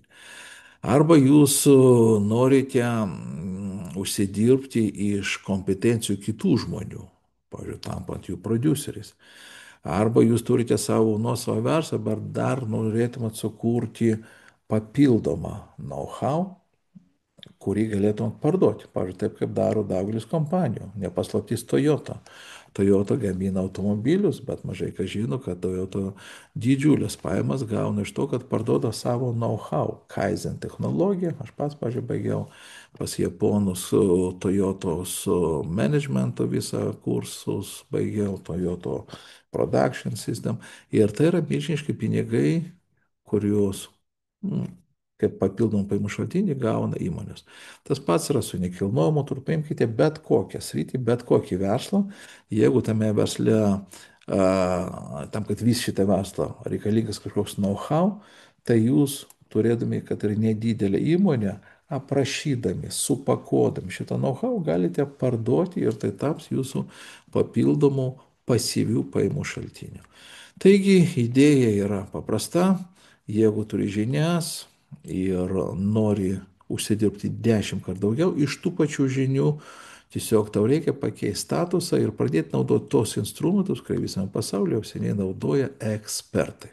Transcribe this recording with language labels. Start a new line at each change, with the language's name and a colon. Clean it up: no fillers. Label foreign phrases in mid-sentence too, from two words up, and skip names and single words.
Lithuanian: Arba jūs norite užsidirbti iš kompetencijų kitų žmonių, pavyzdžiui, tampant jų produceris. Arba jūs turite savo nuosavą verslą, bet dar norėtumėt sukurti papildomą know-how, kurį galėtum parduoti. Pavyzdžiui, taip kaip daro daugelis kompanijų. Nepaslaptys Toyota. Toyota gamina automobilius, bet mažai kas žino, kad Toyota didžiulės pajamas gauna iš to, kad parduoda savo know-how, Kaizen technologiją. Aš pats, pavyzdžiui, baigiau pas japonus Toyotos managemento visą kursus, baigiau Toyota production system. Ir tai yra milžiniški pinigai, kuriuos kaip papildomą pajamų šaltinį gauna įmonės. Tas pats yra su nekilnojamu turtu. Paimkite bet kokią sritį, bet kokį verslą. Jeigu tame versle, tam, kad vis šitą verslą reikalingas kažkoks know-how, tai jūs, turėdami, kad ir nedidelę įmonę, aprašydami, supakuodami šitą know-how, galite parduoti ir tai taps jūsų papildomų pasyvių pajamų šaltinių. Taigi idėja yra paprasta. Jeigu turi žinias ir nori užsidirbti 10 kartų daugiau iš tų pačių žinių, tiesiog tau reikia pakeisti statusą ir pradėti naudoti tos instrumentus, kurie visame pasaulyje jau seniai naudoja ekspertai.